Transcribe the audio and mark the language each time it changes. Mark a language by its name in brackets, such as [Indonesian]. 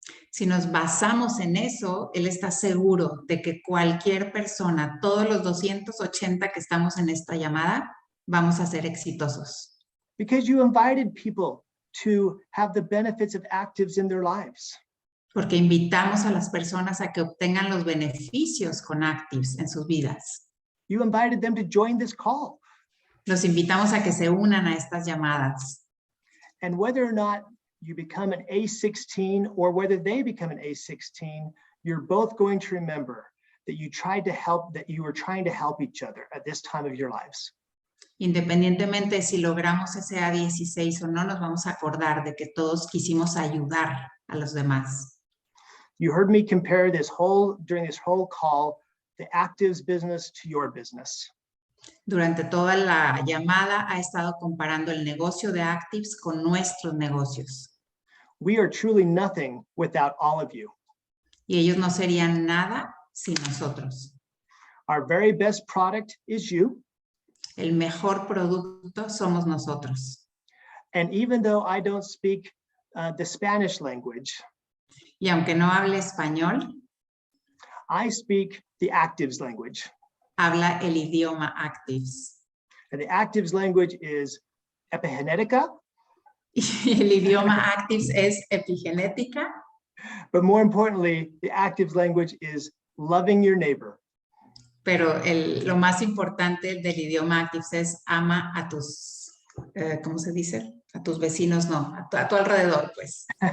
[Spanish] Si nos basamos en eso, él está seguro de que cualquier persona, todos los 280 que estamos en esta llamada, vamos a ser exitosos. [English] Because you invited people to have the benefits of Activz in their lives. [Spanish] Porque invitamos a las personas a que obtengan los beneficios con Activz en sus vidas. [English] You invited them to join this call. [Spanish] Los invitamos a que se unan a estas llamadas. [English] And whether or not you become an A16 or whether they become an A16, you're both going to remember that you were trying to help each other at this time of your lives. [Spanish] Independientemente de si logramos ese A16 o no, nos vamos a acordar de que todos quisimos ayudar a los demás. [English] You heard me compare during this whole call, the Activz business to your business. [Spanish] Durante toda la llamada ha estado comparando el negocio de Activz con nuestros negocios. [English] We are truly nothing without all of you. [Spanish] Y ellos no serían nada sin nosotros. [English] Our very best product is you. [Spanish] El mejor producto somos nosotros. [English] And even though I don't speak the Spanish language, [Spanish] Y aunque no hable español, [English] I speak the Activz language. [Spanish] habla el idioma Activz. [English] And the Activz language is epigenética. [Spanish] Y el idioma Activz es epigenética. [English] But more importantly, the Activz language is loving your neighbor. [Spanish] Pero lo más importante del idioma Activz es ama a tus, ¿cómo se dice? A tus vecinos, no, a tu alrededor, pues.